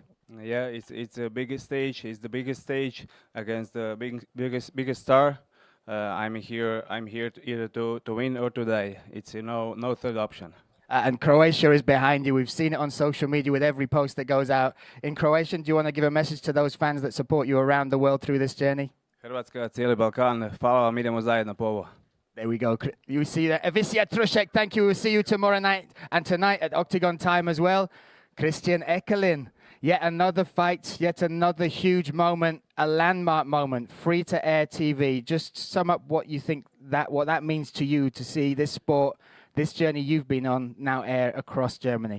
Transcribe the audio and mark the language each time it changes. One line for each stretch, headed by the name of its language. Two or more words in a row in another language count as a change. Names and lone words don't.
English: Yeah, it's the biggest stage. It's the biggest stage against the biggest star. I'm here to either to win or to die. It's no third option. And Croatia is behind you. We've seen it on social media with every post that goes out. In Croatian, do you want to give a message to those fans that support you around the world through this journey?
Croatian: Hrvatska, cijeli Balkan. Hvala vam, idemo zajedno po ovo.
English: There we go. You see that. Ivica Trušek, thank you. We'll see you tomorrow night and tonight at Octagon time as well. Christian Eckerlin. Yet another fight, yet another huge moment, a landmark moment, free-to-air TV. Just sum up what you think what that means to you to see this sport, this journey you've been on, now air across Germany.